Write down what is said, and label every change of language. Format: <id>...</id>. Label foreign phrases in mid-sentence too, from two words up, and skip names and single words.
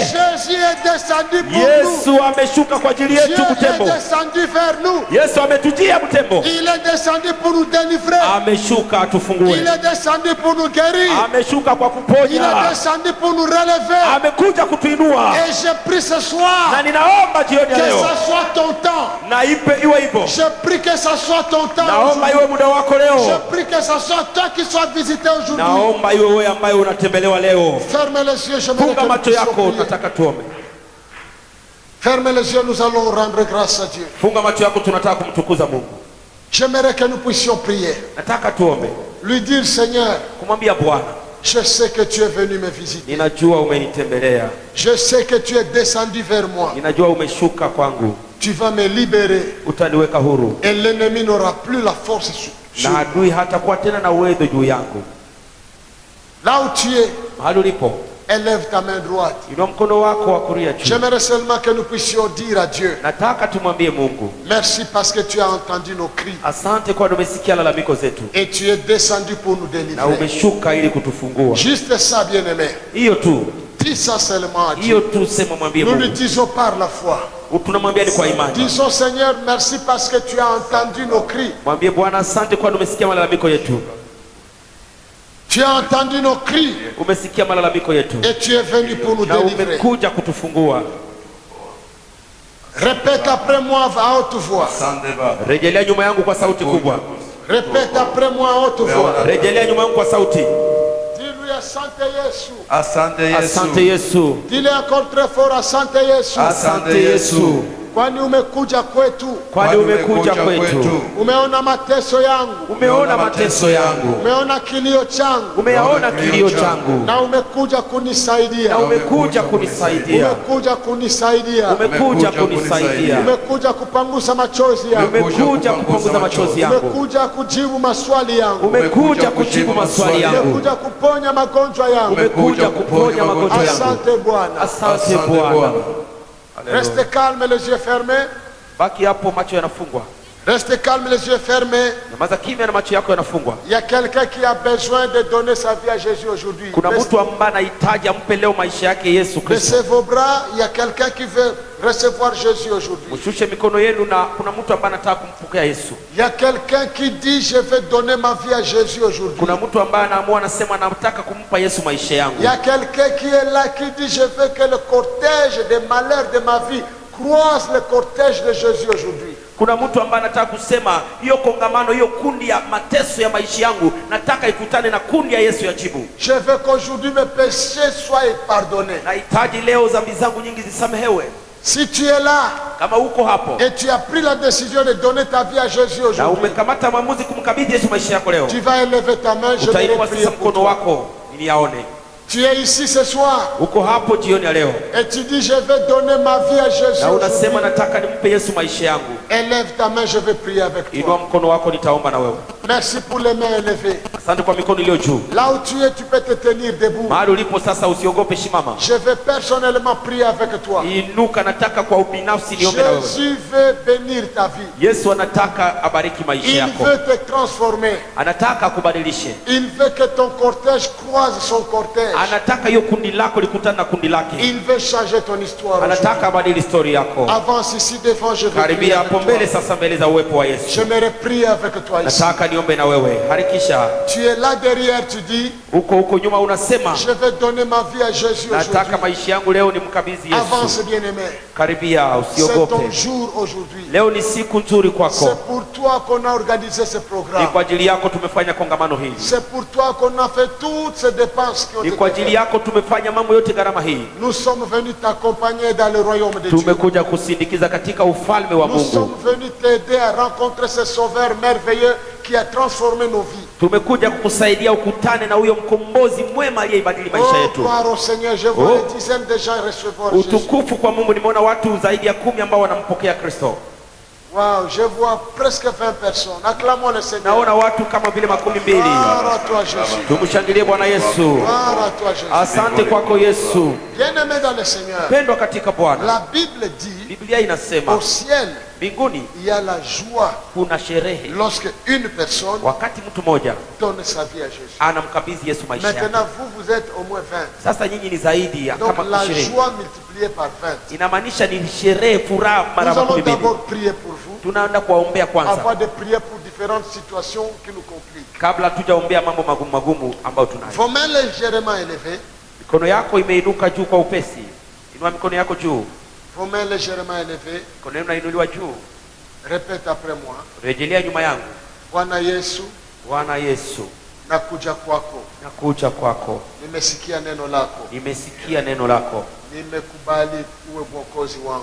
<fr>Jésus est descendu pour nous.</fr> <sw>Yesu ameshuka kwa ajili yetu Butembo.</sw> <fr>Dieu est descendu vers nous.</fr> <sw>Yesu ametujia Butembo.</sw> <fr>Il est descendu pour nous délivrer.</fr> <sw>Ameshuka atufungue.</sw> <fr>Il est descendu pour nous guérir.</fr> <sw>Ameshuka kwa kuponya.</sw> <fr>Il est descendu pour nous relever.</fr> <sw>Amekuja kutuinua.</sw> <fr>Et je prie ce soir.</fr> <sw>Na ninaomba jioni ya leo.</sw> <fr>Que ça soit ton temps.</fr> <sw>Na ipe iwe hivyo.</sw> <fr>Je prie que ça soit ton temps.</fr> <sw>Naomba iwe muda wako leo.</sw> <fr>Je prie que ça soit toi qui sois visité aujourd'hui.</fr> <sw>Naomba iwe wewe ambaye unatembelewa leo.</sw> <fr>Ferme les yeux, je</fr> <sw>funga macho yako, tunataka tuombe.</sw> <fr>Ferme les yeux, nous allons rendre grâce à Dieu.</fr> <sw>Funga macho yako, tunataka kumtukuza Mungu.</sw> <fr>J'aimerais que nous puissions prier.</fr> <sw>Nataka tuombe.</sw> <fr>Lui dire, Seigneur,</fr> <sw>kumwambia Bwana,</sw> <fr>je sais que tu es venu me visiter.</fr> <sw>Ninajua umenitembelea.</sw> <fr>Je sais que tu es descendu vers moi.</fr> <sw>Ninajua umeshuka kwangu.</sw> <fr>Tu vas me libérer.</fr> <sw>Utaniweka huru.</sw> <fr>Et l'ennemi n'aura plus la force sur</fr> <sw>na adui hatakuwa tena na uwezo juu yangu.</sw> <fr>Là où tu es,</fr> <sw>mahali ulipo,</sw> <fr>élève ta main droite.</fr> <sw>Inua mkono wako wa kulia juu.</sw> <fr>J'aimerais seulement que nous puissions dire à Dieu,</fr> <sw>nataka tumwambie Mungu,</sw> <fr>merci parce que tu as entendu nos cris.</fr> <sw>Asante kwa umesikia lalamiko zetu.</sw> <fr>Et tu es descendu pour nous délivrer.</fr> <sw>Na umeshuka ili kutufungua.</sw> <fr>Juste ça, bien-aimé.</fr> <sw>Hiyo tu.</sw> <fr>Dis ça seulement à Dieu.</fr> <sw>Hiyo tu sema mwambie Mungu.</sw> <fr>Nous le disons par la foi.</fr> <sw>Tunamwambia ni kwa imani.</sw> <fr>Disons, Seigneur, merci parce que tu as entendu nos cris.</fr> <sw>Mwambie Bwana asante kwa umesikia malalamiko yetu.</sw> <fr>Tu as entendu nos cris.</fr> <sw>Umesikia malalamiko yetu.</sw> <fr>Et tu es venu pour nous délivrer.</fr> <sw>Na umekuja kutufungua.</sw> <fr>Répète après moi à haute voix.</fr> <sw>Rejelea nyuma yangu kwa sauti kubwa.</sw> <fr>Répète après moi à haute voix.</fr> <sw>Rejelea nyuma yangu kwa sauti.</sw> <fr>Dis-lui asante Yesu.</fr> <sw>Asante Yesu. Asante Yesu.</sw> <fr>Dis-le encore très fort asante Yesu.</fr> <sw>Asante Yesu. kwani umekuja kwetu, kwani umekuja kwetu. umeona mateso yangu, Umeona mateso yangu, umeona kilio changu, umeona kilio changu, na umekuja kunisaidia, na umekuja kunisaidia, umekuja kunisaidia, umekuja kunisaidia, umekuja kupangusa machozi yangu, umekuja kupunguza machozi yangu, umekuja kujibu maswali yangu, umekuja kujibu maswali yangu, umekuja kuponya magonjwa yangu, umekuja kuponya magonjwa yangu. Asante Bwana. Asante Bwana.</sw> <fr>Restez calme, les yeux fermés.</fr> <sw>Baki hapo, macho yanafungwa.</sw> <fr>Restez calme, les yeux fermés.</fr> <sw>Nyamaza kimya na macho yako yanafungwa.</sw> <fr>Il y a quelqu'un qui a besoin de donner sa vie à Jésus aujourd'hui.</fr> <sw>Kuna mtu ambaye anahitaji ampe leo maisha yake Yesu Kristo.</sw> <fr>Baissez vos bras, il y a quelqu'un qui veut recevoir Jésus aujourd'hui.</fr> <sw>Mshushe mikono yenu, na kuna mtu ambaye anataka kumpokea Yesu.</sw> <fr>Il y a quelqu'un qui dit je vais donner ma vie à Jésus aujourd'hui.</fr> <sw>Kuna mtu ambaye anaamua, anasema nataka kumpa Yesu maisha yangu.</sw> <fr>Il y a quelqu'un qui est là qui dit je veux que le cortège des malheurs de ma vie croise le cortège de Jésus aujourd'hui.</fr> <sw>Kuna mtu ambaye anataka kusema hiyo kongamano, hiyo kundi ya mateso ya maisha yangu nataka ikutane na kundi ya Yesu ya jibu.</sw> <fr>Je veux qu'aujourd'hui mes péchés soient pardonnés.</fr> <sw>Nahitaji leo dhambi zangu nyingi zisamehewe.</sw> <fr>Si tu es là</fr> <sw>Kama uko hapo</sw> <fr>et tu as pris la décision de donner ta vie à Jésus</fr> <sw>na</sw> <fr>aujourd'hui,</fr> <sw>umekamata maamuzi kumkabidhi Yesu maisha yako leo,</sw> <fr>tu vas élever ta main, je vais</fr> <sw>utainua</sw> <fr>prier</fr> <sw>sasa</sw> <fr>pour</fr> <sw>mkono</sw> <fr>toi.</fr> <sw>wako ili yaone.</sw> <fr>Tu es ici ce soir</fr> <sw>Uko hapo jioni ya leo</sw> <fr>et tu dis je vais donner ma vie à Jésus</fr> <sw>na</sw> <fr>aujourd'hui.</fr> <sw>unasema nataka nimpe Yesu maisha yangu.</sw> <fr>Élève ta main, je vais prier avec</fr> <sw>Inua</sw> <fr>toi.</fr> <sw>mkono wako, nitaomba na wewe.</sw> <fr>Merci pour les mains élevées.</fr> <sw>Asante kwa mikono iliyo juu.</sw> <fr>Là où tu es, tu peux te tenir debout.</fr> <sw>Mahali ulipo sasa usiogope, shimama.</sw> <fr>Je vais personnellement prier avec toi.</fr> <sw>Inuka, nataka kwa ubinafsi niombe na wewe.</sw> <fr>Jésus veut bénir ta vie.</fr> <sw>Yesu anataka abariki maisha</sw> <fr>Il</fr> <sw>yako.</sw> <fr>veut te transformer.</fr> <sw>Anataka akubadilishe.</sw> <fr>Il veut que ton cortège croise son cortège.</fr> <sw>Anataka hiyo kundi lako likutane na kundi lake.</sw> <fr>Il veut changer ton histoire.</fr> <sw>Anataka abadili story yako.</sw> <fr>Avance ici devant, je veux prier</fr> <sw>Karibia</sw> <fr>avec</fr> <sw>hapo mbele</sw> <fr>toi.</fr> <sw>sasa, mbele za uwepo wa Yesu.</sw> <fr>J'aimerais prier avec toi ici.</fr> <sw>Nataka niombe na wewe. Harikisha.</sw> <fr>Tu es là derrière, tu dis,</fr> <sw>Huko nyuma unasema</sw> <fr>je vais donner ma vie à Jésus</fr> <sw>nataka</sw> <fr>aujourd'hui.</fr> <sw>maisha yangu leo nimkabidhi</sw> <fr>Avance</fr> <sw>Yesu.</sw> <fr>bien-aimé.</fr> <sw>Karibia,</sw> <fr>C'est ton</fr> <sw>usiogope.</sw> <fr>jour aujourd'hui.</fr> <sw>Leo ni siku nzuri kwako.</sw> <fr>C'est pour toi qu'on a organisé ce</fr> <sw>Ni</sw> <fr>programme.</fr> <sw>kwa ajili yako tumefanya kongamano hili.</sw> <fr>C'est pour toi qu'on a fait toutes ces dépenses qui ont</fr> <sw>Ni</sw> <fr>été</fr> <sw>kwa ajili</sw> <fr>faites.</fr> <sw>yako tumefanya mambo yote gharama hii.</sw> <fr>Nous sommes venus t'accompagner dans le royaume de Dieu.</fr> <sw>Tumekuja kusindikiza katika ufalme wa</sw> <fr>Nous sommes</fr> <sw>Mungu.</sw> <fr>venus t'aider à rencontrer ce sauveur merveilleux qui a transformé nos vies.</fr> <sw>Tumekuja kukusaidia ukutane na huyo mkombozi mwema aliyeibadili maisha Oh, yetu.</sw> <fr>gloire au Seigneur, je vois Oh. des dizaines de gens recevoir Jésus.</fr> <sw>Utukufu kwa Mungu, nimeona watu zaidi ya 10 ambao wanampokea Kristo.</sw> <fr>Wow, je vois presque 20 personnes. Acclamons le Seigneur.</fr> <sw>Naona watu kama vile 12.</sw> <fr>Gloire à toi Jésus.</fr> <sw>Tumshangilie Bwana Yesu.</sw> <fr>Gloire à toi Jésus.</fr> <sw>Asante kwako Yesu.</sw> <fr>Bien-aimé dans le Seigneur,</fr> <sw>Pendwa katika Bwana.</sw> <fr>la Bible dit,</fr> <sw>Biblia inasema</sw> <fr>au ciel,</fr> <sw>mbinguni</sw> <fr>il y a la joie</fr> <sw>kuna sherehe</sw> <fr>lorsque une personne</fr> <sw>wakati mtu mmoja</sw> <fr>donne sa vie à Jésus.</fr> <sw>anamkabidhi Yesu maisha yake.</sw> <fr>Maintenant, vous êtes au moins 20.</fr> <sw>Sasa nyinyi ni zaidi ya</sw> <fr>Donc</fr> <sw>kama</sw> <fr>la</fr> <sw>20.</sw> <fr>joie multipliée par 20.</fr> <sw>Inamaanisha ni sherehe, furaha mara</sw> <fr>Nous allons</fr> <sw>12.</sw> <fr>d'abord prier pour vous,</fr> <sw>Tunaenda kuwaombea kwanza</sw> <fr>avant de prier pour différentes situations qui nous compliquent.</fr> <sw>kabla tujaombea mambo magumu ambayo tunayo.</sw> <fr>Vos mains légèrement élevées,</fr> <sw>Mikono yako imeinuka juu kwa upesi. Inua mikono yako juu.</sw> <fr>vos mains légèrement élevées,</fr> <sw>Mikono yenu inainuliwa juu.</sw> <fr>répète après moi.</fr> <sw>Rejelea nyuma yangu. Bwana Yesu, Bwana Yesu, nakuja kwako. nakuja kwako. Nimesikia neno lako. Nimesikia neno lako. Nimekubali uwe mwokozi wangu.</sw>